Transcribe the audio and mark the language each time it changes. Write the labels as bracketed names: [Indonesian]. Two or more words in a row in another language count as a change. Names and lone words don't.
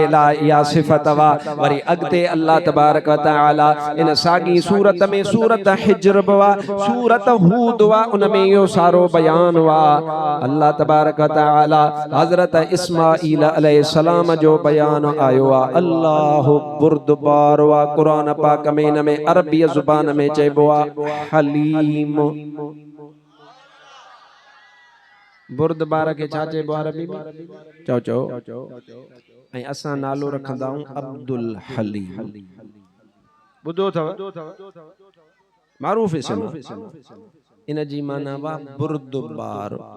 [Sindhi] लाइ इहा सिफ़त वा वरी अॻिते अल्लाह [Arabic] تبارك وتعالى [Sindhi] इन साॻी सूरत में सूरत हिज्र वा सूरत हूद वा उन में इहो सारो बयान वा अल्लाह [Arabic] تبارك وتعالى [Sindhi] हज़रत इस्माईल अलैहिस्सलाम जो बयान आयो वा अल्लाह बुर्दबार वा कुरान पाक में इन में अरबी ज़ुबान में चइबो वा हलीम बुर्दबार के छा चइबो अरबी में चओ चओ ऐं असां नालो रखंदा आहियूं अब्दुल हलीम ॿुधो अथव मारूफ़ इस्म इन जी माना वा बुर्दबार